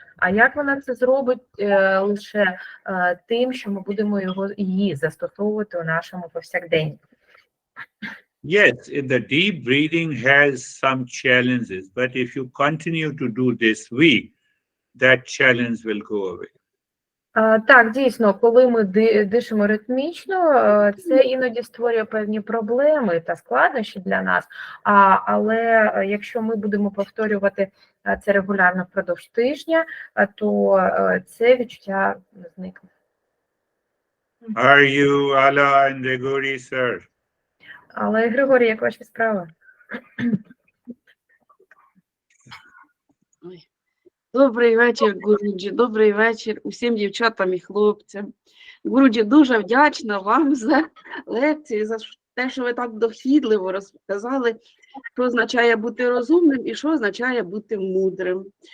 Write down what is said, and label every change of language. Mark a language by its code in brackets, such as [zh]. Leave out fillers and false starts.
[uk] А як вона це зробить? Лише тим, що ми будемо її застосовувати у нашому повсякденні. [en] Yes, the deep breathing has some challenges, but if you continue to do this week, that challenge will go away. [uk] Так, дійсно, коли ми дишимо ритмічно, це іноді створює певні проблеми та складнощі для нас, але якщо ми будемо повторювати це регулярно впродовж тижня, то це відчуття зникне. [en] Are you Allah and Gregory, sir? [uk] Але, Григорій, як ваші справи? Добрий вечір, Гуруджі, добрий вечір усім дівчатам і хлопцям. Гуруджі, дуже вдячна вам за лекцію, за те, що ви так дохідливо розказали, що означає бути розумним і що означає бути мудрим.